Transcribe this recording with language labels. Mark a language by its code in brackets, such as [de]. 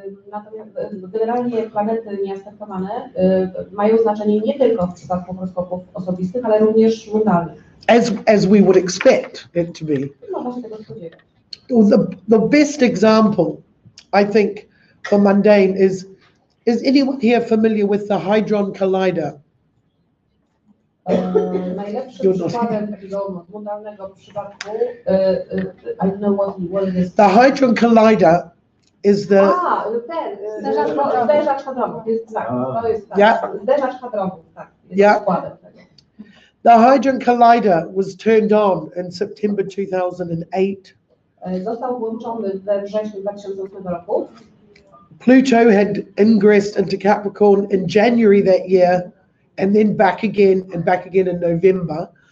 [pl] Natomiast generalnie planety nieaspektowane mają znaczenie nie tylko w przypadku horoskopów osobistych, ale również mundalnych. [en] As we would expect it to be. [pl] Można się tego spodziewać. [en] The best example, I think, for mundane is anyone here familiar with the Hadron Collider? [pl] Najlepszym przykładem takiego mundalnego przypadku, [en] I don't know what it is. The Hadron Collider is the... [pl] Zderzacz hadronów, to jest tak, [en] Yeah. [pl] zderzacz hadronów, tak, jest [en] Yeah. [pl] przykładem tego. [en] The Hadron Collider was turned on in September 2008. [pl] Został włączony we wrześniu 2008 roku. [en] Pluto had ingressed into Capricorn in January that year, and then back again in November.